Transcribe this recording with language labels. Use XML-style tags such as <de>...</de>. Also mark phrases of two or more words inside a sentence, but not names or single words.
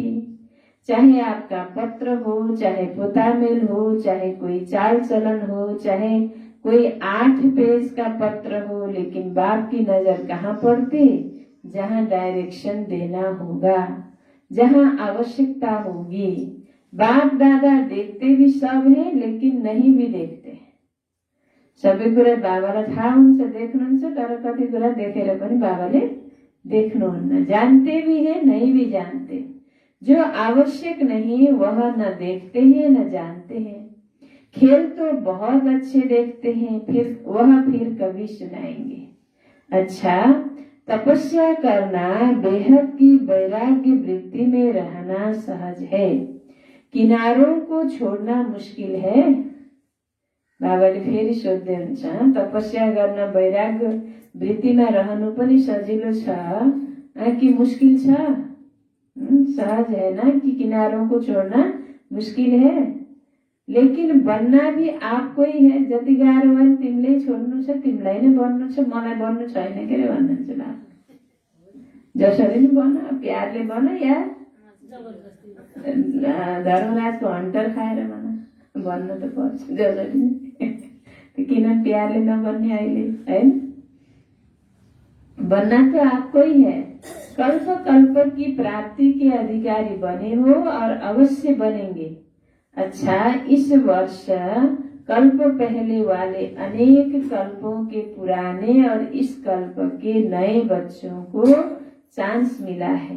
<hi>चाहे आपका पत्र हो, चाहे पोतामेल हो, चाहे कोई चाल चलन हो, चाहे कोई 8 पेज का पत्र हो, लेकिन बाप की नजर कहाँ पड़ती? जहाँ डायरेक्शन देना होगा, जहाँ आवश्यकता होगी। बाप दादा देखते भी सब है लेकिन नहीं भी देखते।</hi> <ne>सबै कुरा बाबालाई थाहा हुन्छ, देख्नुहुन्छ, तर कति कुरा देखेर पनि बाबाले देख्नुहुन्न।</ne> <hi>जानते भी है, नहीं भी जानते। जो आवश्यक नहीं वह न देखते हैं न जानते हैं। खेल तो बहुत अच्छे देखते हैं, फिर कभी सुनाएंगे। अच्छा, तपस्या करना, बेहद की वैराग्य वृत्ति में रहना सहज है। किनारों को छोड़ना मुश्किल है।</hi> <ne>बाबाले फेरि सोध्दै हुन्छ, तपस्या गर्न वैराग्य वृत्तिमा रहनु पनि सजिलो छ कि मुश्किल छ?</ne> <hi>सहज है ना कि किनारों को छोड़ना मुश्किल है। लेकिन बनना भी आपको ही है।</hi> <ne>जति गाह्रो भयो तिमीले छोड्नु छ, तिमीलाई नै बन्नु छ, मलाई बन्नु छैन के रे भन्नुहुन्छ बाबा। जसरी नै बन, प्यारले बन या धर्मराजको हन्टर खाएर बन्न त पर्छ जसरी नै। किन प्यारले नबन्ने अहिले, हैन?</ne> <hi>बनना तो आपको ही है। कल्प कल्प की प्राप्ति के अधिकारी बने हो और अवश्य बनेंगे। अच्छा, इस वर्ष कल्प पहले वाले अनेक कल्पों के पुराने और इस कल्प के नए बच्चों को चांस मिला है।</hi>